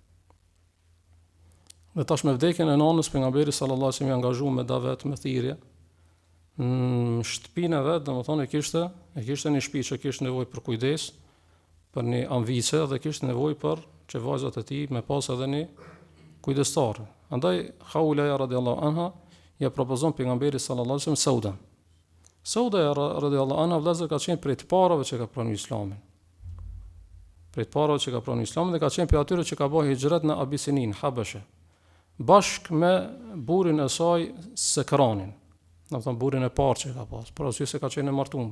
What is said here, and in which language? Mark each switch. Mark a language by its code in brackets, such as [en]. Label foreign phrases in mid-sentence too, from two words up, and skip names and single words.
[sq] Dhe tash me vdekjen e nanës pejgamberi [ar] صلى الله عليه وسلم [sq] i angazhuar me davet me thirrje. Në shtëpinë e vet, domethënë e kishte një shtëpi që kishte nevojë për kujdes, për një anvise dhe kishte nevojë për që vajzat e tij me pas edhe një kujdestar. Andaj Khawla [ar] رضي الله عنها [sq] ja propozon pejgamberit [ar] صلى الله عليه وسلم [sq] Sauda. Sauda [ar] رضي الله عنها [sq] vëllazër ka qenë prej të parave që ka pranuar Islamin. Prej të parave që ka pranuar Islamin dhe ka qenë prej atyre që ka bërë hijret në Abisinin, Habashe, bashkë me burrin e saj Sekranin. Domethënë burrin e parë që ka pas, por arsye se ka qenë e martuar.